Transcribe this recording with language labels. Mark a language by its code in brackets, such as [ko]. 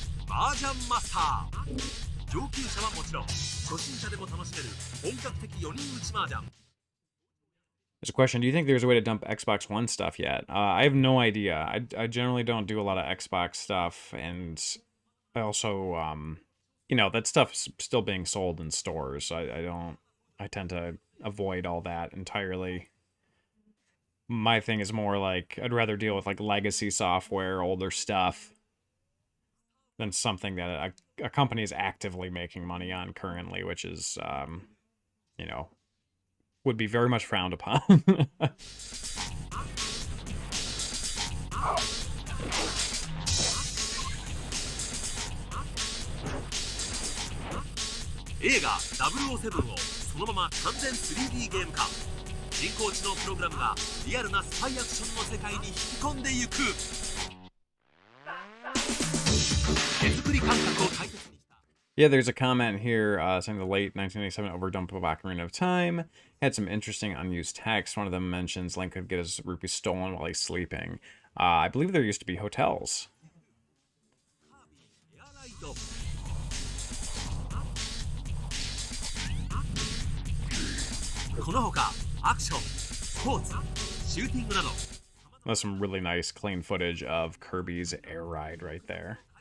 [ja] 麻雀マスター上級者はもちろん初心者でも楽しめる本格的4人打ち麻雀。 [en] There's a question. Do you think there's a way to dump Xbox One stuff yet? I have no idea. I generally don't do a lot of Xbox stuff, and I also, you know, that stuff's still being sold in stores. I tend to avoid all that entirely. My thing is more like I'd rather deal with like legacy software, older stuff, than something that a company is actively making money on currently, which is, you know, would be very much frowned upon. [ja] 映画007をそのまま完全 3D ゲーム化。人工知能プログラムがリアルなスパイアクションの世界に引き込んでゆく。手作り感覚を大切にした。 [en] Yeah, there's a comment here saying the late 1987 overdump of Ocarina of Time had some interesting unused text. One of them mentions Link could get his rupees stolen while he's sleeping. I believe there used to be hotels. [ja] このほかアクション、スポーツ、シューティングなど [en] That's some really nice clean footage of Kirby's air ride right there.